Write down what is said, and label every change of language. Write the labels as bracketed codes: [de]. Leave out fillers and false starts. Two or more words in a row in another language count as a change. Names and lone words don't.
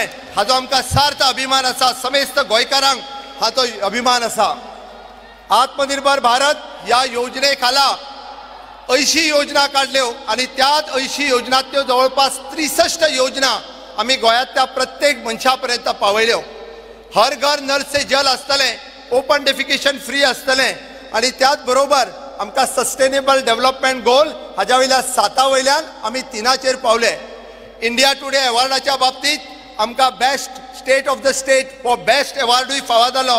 [kok] हाजो आमकां सार्थ अभिमान आसा, समेस्त गोंयकारांक हाचो अभिमान आसा। आत्मनिर्भर भारत ह्या योजने खाला 80 योजना काढल्यो आणि त्यात 80 योजनांतल्यो जवळपास 63 योजना आमी गोंयांतल्या प्रत्येक मनशा पर्यंत पावयल्यो। हर घर नल से जल आसतलें, [en] open defecation free [kok] आसतलें आणि त्याच बरोबर आमकां [en] sustainable development goal [kok] हाज्या वयल्या 7 वयल्यान आमी 3चेर पावले। इंडिया टुडे अवॉर्डाच्या बाबतीत आमकां [en] best state of the state for best [kok] अवॉर्डूय फावो जालो।